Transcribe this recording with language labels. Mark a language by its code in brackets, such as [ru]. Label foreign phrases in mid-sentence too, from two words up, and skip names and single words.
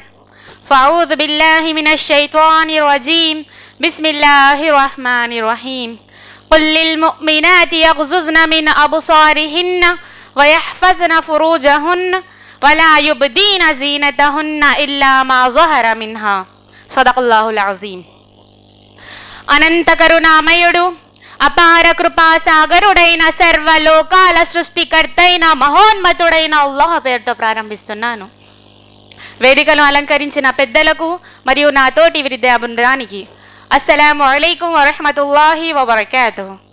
[ar] فأعوذ بالله من الشيطان الرجيم. Bismillahirrahmanirrahim. قل للمؤمنات يغضضن من أبصارهن ويحفظن فروجهن ولا يبدين زينتهن إلا ما ظهر منها صدق الله العظيم. [te] అనంత కరుణామయుడు అపార కృపా సాగరుడైన సర్వలోకాల సృష్టికర్తైన మహోన్నతుడైన అల్లాహ్ పేరుతో ప్రారంభిస్తున్నాను. వేదికను అలంకరించిన పెద్దలకు మరియు నా తోటి విద్యా బృందానికి [ar] السلام عليكم ورحمة الله وبركاته.